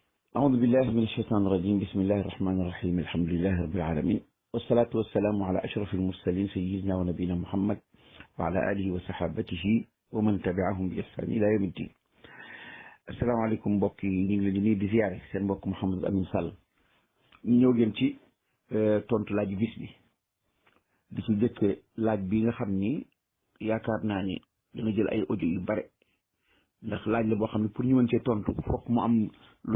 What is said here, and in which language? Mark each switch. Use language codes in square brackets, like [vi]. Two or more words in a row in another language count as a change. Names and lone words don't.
[ar] أعوذ بالله من الشيطان الرجيم بسم الله الرحمن الرحيم الحمد لله رب العالمين والصلاة والسلام على أشرف المرسلين سيدنا ونبينا محمد وعلى آله وصحابته ومن تبعهم بإحسان إلى يوم الدين. السلام عليكم [wo] mbokk yi ñu ngi leen di nuyu di ziare seen mbokk Mouhamadou Amine Sall ñu ñëw gën ci tontu laaj bis bi di ci jëkk laaj bi nga xam ni yaakaar naa ni dana jël ay audio yu bare ndax laaj la boo xam ne pour ñu mën cee tontu fokk mu am lu